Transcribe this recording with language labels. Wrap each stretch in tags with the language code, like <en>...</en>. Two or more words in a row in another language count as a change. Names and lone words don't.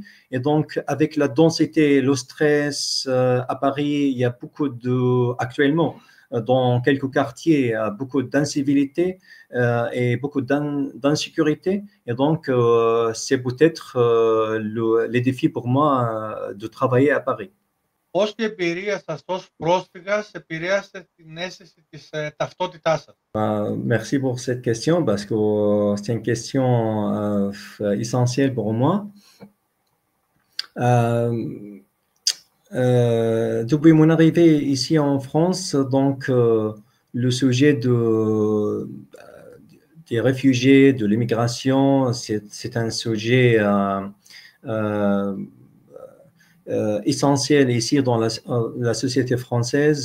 <fr>Et donc, avec la densité, le stress à Paris, il y a beaucoup actuellement, dans quelques quartiers, beaucoup d'incivilité et beaucoup d'insécurité. Et donc, c'est peut-être les défis pour moi de travailler à Paris.</fr> <el>Πώς η εμπειρία σας ως πρόσφυγας επηρέασε την αίσθηση της ταυτότητάς σας?</el> <fr>Merci pour cette question parce que c'est une question essentielle pour moi. Depuis mon arrivée ici en France, donc le sujet des réfugiés, de l'immigration, c'est un sujet essentiel ici dans la société française.</fr>